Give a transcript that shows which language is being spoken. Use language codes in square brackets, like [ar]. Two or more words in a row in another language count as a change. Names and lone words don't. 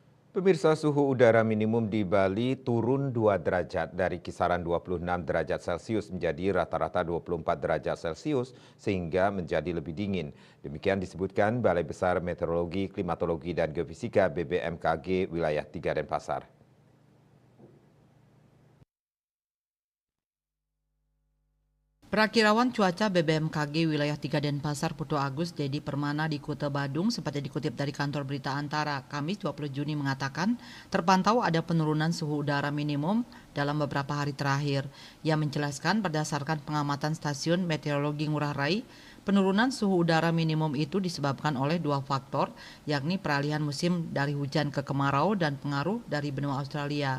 [id] Pemirsa, suhu udara minimum di Bali turun 2 derajat dari kisaran 26 derajat Celcius menjadi rata-rata 24 derajat Celcius sehingga menjadi lebih dingin. Demikian disebutkan Balai Besar Meteorologi, Klimatologi dan Geofisika BBMKG wilayah 3 Denpasar. Perakirawan cuaca BBMKG wilayah 3 Denpasar Putu Agus Dedi Permana di Kuta Badung seperti dikutip dari kantor berita Antara Kamis 20 Juni mengatakan terpantau ada penurunan suhu udara minimum dalam beberapa hari terakhir. Ia menjelaskan berdasarkan pengamatan stasiun meteorologi Ngurah Rai, penurunan suhu udara minimum itu disebabkan oleh dua faktor, yakni peralihan musim dari hujan ke kemarau dan pengaruh dari benua Australia.